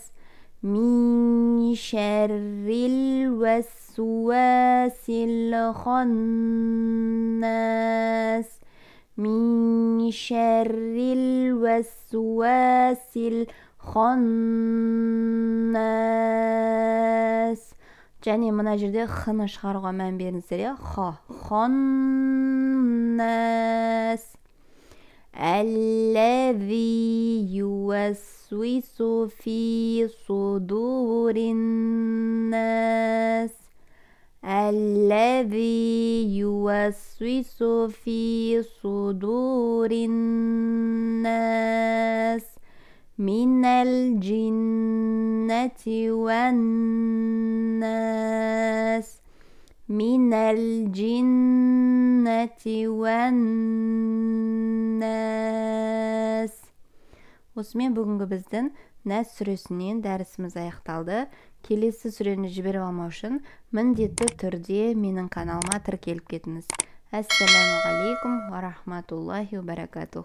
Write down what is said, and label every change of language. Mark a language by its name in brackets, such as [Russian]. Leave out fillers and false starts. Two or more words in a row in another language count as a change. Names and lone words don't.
[Arabic] من شر الوسواس الخناس. من شر الوسواس الخناس. [Kazakh] және мына жерде х-ны шығаруға мән беріңіздер, иә. [Arabic] الخناس. الذي يوسوس في صدور الناس. الذي يوسوس في صدور الناس. من الجنة والناس. من الجنة والناس. [Kazakh] Осымен бүгінгі біздің Нәс сүресінен дәрісіміз аяқталды. Келесі сүрені жіберіп алмау үшін міндетті түрде менің каналыма тіркеліп кетіңіз. [Arabic] السلام عليكم ورحمة الله وبركاته.